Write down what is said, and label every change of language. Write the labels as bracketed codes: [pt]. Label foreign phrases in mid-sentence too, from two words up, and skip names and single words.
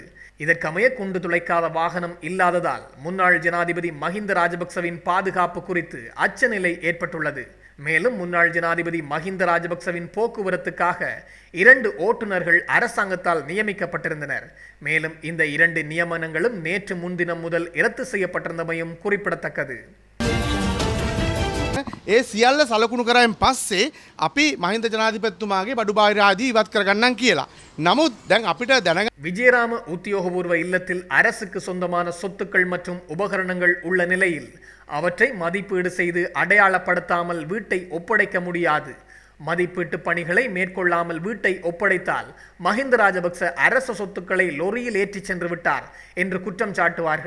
[ta] இதற்கமைய குண்டு துளைக்காத வாகனம் இல்லாததால் முன்னாள் ஜனாதிபதி மஹிந்த ராஜபக்சவின் பாதுகாப்பு குறித்து அச்சநிலை ஏற்பட்டுள்ளது. மேலும் முன்னாள் ஜனாதிபதி மஹிந்த ராஜபக்சவின் போக்குவரத்துக்காக 2 ஓட்டுநர்கள் அரசாங்கத்தால் நியமிக்கப்பட்டிருந்தனர். மேலும் இந்த 2 நியமனங்களும் நேற்று முன்தினம் முதல் ரத்து செய்யப்பட்டிருந்தமையும் குறிப்பிடத்தக்கது. [si] ඒ සියල්ල සලකුණු කරායින් පස්සේ අපි මහින්ද ජනාධිපතිතුමාගේ බඩු බාහිර ආදී ඉවත් කරගන්නම් කියලා. නමුත් දැන් අපිට දැනගන්න [ta] விஜயராம உத்தியோகபூர்வ இல்லத்தில் அரசுக்கு சொந்தமான சொத்துக்கள் மற்றும் உபகரணங்கள் உள்ள நிலையில் அவற்றை மதிப்பீடு செய்து அடையாளப்படுத்தாமல் வீட்டை ஒப்படைக்க முடியாது. மதிப்பீட்டு பணிகளை மேற்கொள்ளாமல் வீட்டை ஒப்படைத்தால் மஹிந்த ராஜபக்ச அரச சொத்துக்களை லொரியில் ஏற்றிச் சென்று விட்டார் என்று குற்றம் சாட்டுவார்கள்.